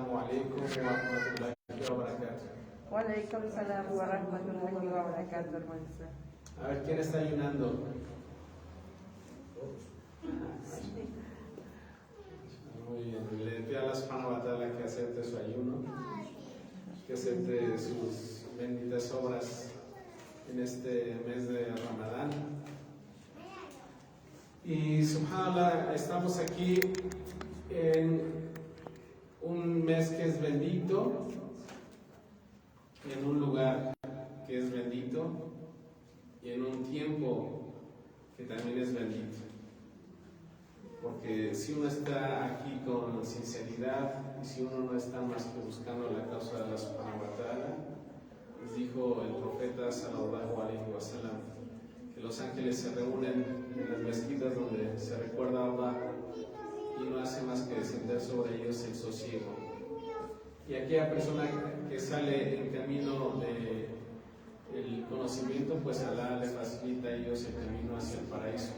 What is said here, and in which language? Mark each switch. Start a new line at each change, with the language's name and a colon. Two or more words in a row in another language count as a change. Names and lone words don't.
Arabic: عليكم ورحمة الله وبركاته. وعليكم السلام ورحمة الله وبركاته,
Spanish: hermano. A ver, ¿quién está ayunando? Muy bien, le pido a
Arabic: الله سبحانه وتعالى
Spanish: que acepte su ayuno, que acepte sus benditas obras en este mes de Ramadán. Y subhanallah, estamos aquí en un mes que es bendito, en un lugar que es bendito y en un tiempo que también es bendito. Porque si uno está aquí con sinceridad y si uno no está más que buscando la causa de
Arabic: الله سبحانه وتعالى,
Spanish: les dijo el profeta
Arabic: صلى الله عليه وسلم
Spanish: que los ángeles se reúnen en las mezquitas donde se recuerda a Allah y no hace más que descender sobre ellos el sosiego. Y aquella persona que sale en camino del conocimiento, pues Allah le facilita a ellos el camino hacia el paraíso.